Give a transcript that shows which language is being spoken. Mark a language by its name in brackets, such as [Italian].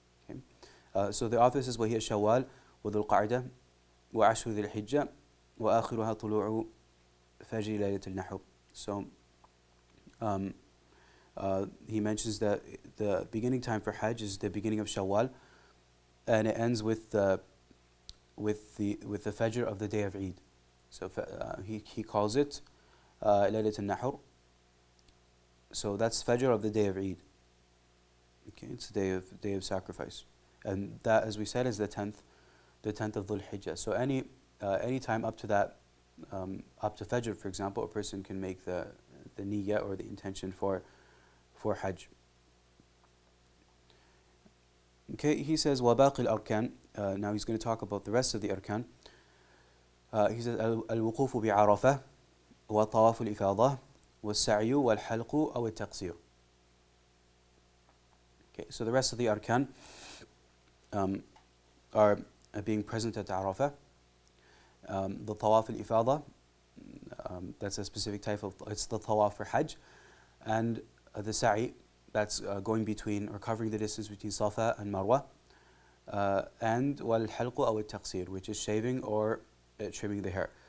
[English] Okay, so the author says, [Arabic] وَهِيَ شَوَّالٌ وَذُو الْقَعْدَةِ وَعَشْرُ ذِي الْحِجَّةِ وَآخِرُهَا طُلُوعُ فَجْرِ لَيْلَةِ النَّحْرِ. [English] So he mentions that the beginning time for Hajj is the beginning of Shawwal, and it ends with the Fajr of the day of Eid. So he calls it Laylat al-Nahr. So that's Fajr of the day of Eid. Okay, it's the day of sacrifice, and that, as we said, is the 10th of Dhul Hijjah. So any time up to that, up to Fajr, for example, a person can make the niyyah or the intention for Hajj. Okay, he says, [Arabic] وَبَاقِ الْأَرْكَانِ. [English] Now he's going to talk about the rest of the arkan. He says, [Arabic] الْوُقُوفُ بِعَرَفَةٍ وَطَوَافُ الْإِفَاضَةِ وَالسَّعْيُ وَالْحَلْقُ أَوْ التَّقْصِيرُ. [English] Okay, so the rest of the arkan are being present at Arafah. The Tawaf al-Ifada, that's a specific type of, it's the Tawaf for Hajj, and the Sa'i, that's going between or covering the distance between Safa and Marwa, and wal-halqu aw al-taqsir, which is shaving or trimming the hair.